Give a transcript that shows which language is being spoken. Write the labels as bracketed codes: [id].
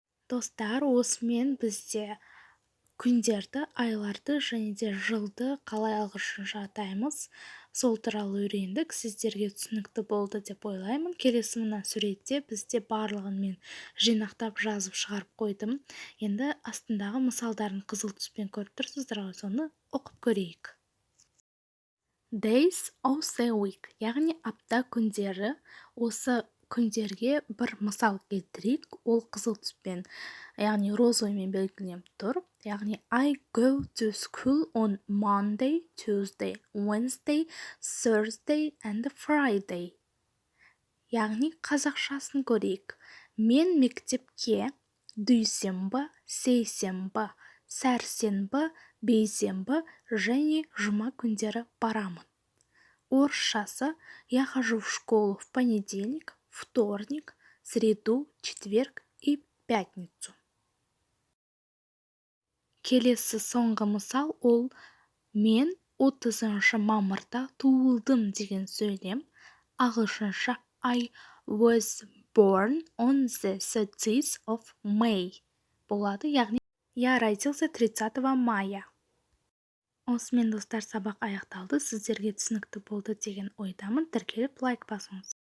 [kk] Достар, осымен бізде күндерді, айларды және де жылды қалай ағылшынша атаймыз, сол туралы үйрендік. Сіздерге түсінікті болды деп ойлаймын. Келесі мына суретте бізде барлығын мен жинақтап жазып шығарып қойдым. Енді астындағы мысалдарын қызыл түспен көріп тұрсыздар ғой, соны оқып көрейік. [en] Days of the week, [kk] яғни апта күндері. Осы күндерге бір мысал келтірейік. Ол қызыл түспен, яғни розовыймен белгіленіп тұр. Яғни [en] I go to school on Monday, Tuesday, Wednesday, Thursday and Friday. [kk] Яғни қазақшасын көрейік. Мен мектепке дүйсенбі, сейсенбі, сәрсенбі, бейсенбі және жұма күндері барамын. Орысшасы [ru] я хожу в школу в понедельник, вторник, среду, четверг и пятницу. [kk] келесі соңғы мысал ол мен 30 мамырда туылдым деген сөйлем. Ағылшынша [en] I was born on the 30th of May [kk] болады, яғни [ru] я родился 30 мая. [kk] Осымен достар, сабақ аяқталды. Сіздерге түсінікті болды деген ойдамын. Тіркеліп лайк басыңыз.